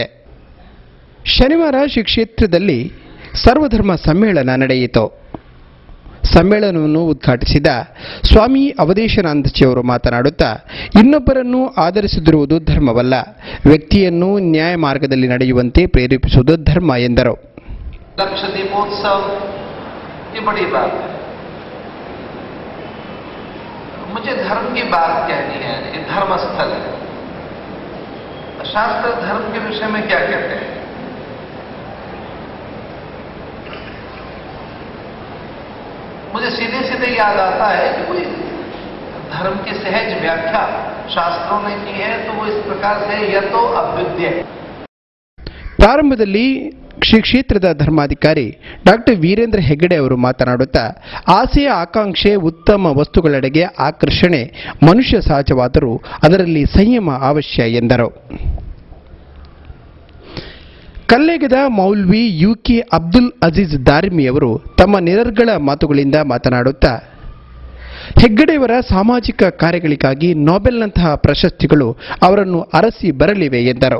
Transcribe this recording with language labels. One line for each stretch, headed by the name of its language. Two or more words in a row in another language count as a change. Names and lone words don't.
Kannada: ಶನಿವಾರ ಶ್ರೀ ಕ್ಷೇತ್ರದಲ್ಲಿ ಸರ್ವಧರ್ಮ ಸಮ್ಮೇಳನ ನಡೆಯಿತು. ಸಮ್ಮೇಳನವನ್ನು ಉದ್ಘಾಟಿಸಿದ ಸ್ವಾಮಿ ಅವಧೇಶಾನಂದಜಿಯವರು ಮಾತನಾಡುತ್ತಾ, ಇನ್ನೊಬ್ಬರನ್ನು ಆಧರಿಸುತ್ತಿರುವುದು ಧರ್ಮವಲ್ಲ, ವ್ಯಕ್ತಿಯನ್ನು ನ್ಯಾಯ ಮಾರ್ಗದಲ್ಲಿ ನಡೆಯುವಂತೆ ಪ್ರೇರೇಪಿಸುವುದು ಧರ್ಮ ಎಂದರು.
Hindi: लक्ष दीपोत्सव ये बड़ी बात है. मुझे धर्म की बात कहनी है. ये धर्म स्थल है. शास्त्र धर्म के विषय में क्या कहते हैं? मुझे सीधे सीधे याद आता है कि कोई धर्म की सहज व्याख्या शास्त्रों ने की है तो वो इस प्रकार से या तो अभ्युदय.
Kannada: ಪ್ರಾರಂಭದಲ್ಲಿ ಶ್ರೀ ಕ್ಷೇತ್ರದ ಧರ್ಮಾಧಿಕಾರಿ ಡಾಕ್ಟರ್ ವೀರೇಂದ್ರ ಹೆಗ್ಗಡೆ ಅವರು ಮಾತನಾಡುತ್ತಾ, ಆಸೆಯ ಆಕಾಂಕ್ಷೆ, ಉತ್ತಮ ವಸ್ತುಗಳೆಡೆಗೆ ಆಕರ್ಷಣೆ ಮನುಷ್ಯ ಸಹಜವಾದರೂ ಅದರಲ್ಲಿ ಸಂಯಮ ಅವಶ್ಯ ಎಂದರು. ಕಲ್ಲೇಗದ ಮೌಲ್ವಿ ಯುಕೆ ಅಬ್ದುಲ್ ಅಜೀಜ್ ದಾರಿಮಿಯವರು ತಮ್ಮ ನಿರರ್ಗಳ ಮಾತುಗಳಿಂದ ಮಾತನಾಡುತ್ತಾ, ಹೆಗ್ಗಡೆಯವರ ಸಾಮಾಜಿಕ ಕಾರ್ಯಗಳಿಗಾಗಿ ನೊಬೆಲ್ನಂತಹ ಪ್ರಶಸ್ತಿಗಳು ಅವರನ್ನು ಅರಸಿ ಬರಲಿವೆ ಎಂದರು.